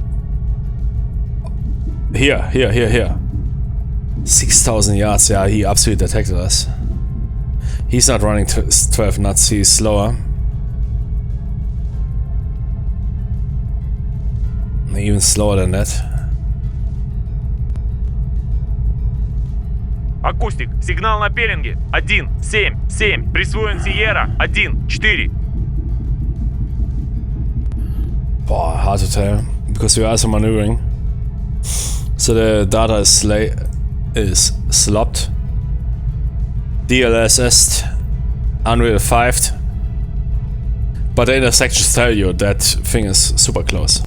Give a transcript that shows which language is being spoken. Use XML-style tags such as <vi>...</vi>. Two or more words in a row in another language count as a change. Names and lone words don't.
<en>Here. 6,000 yards, yeah, he absolutely detected us. He's not running 12 knots, he's slower. Even slower than that.</en> <ru>Акустик, сигнал на пеленге. 1-7-7. Присвоен Сиера. 1-4.</ru> <en>Boah, hard to tell. Because we are also maneuvering. So the data is slopped. DLSS Unreal 5'd. But the intersections tell you that thing is super close.</en>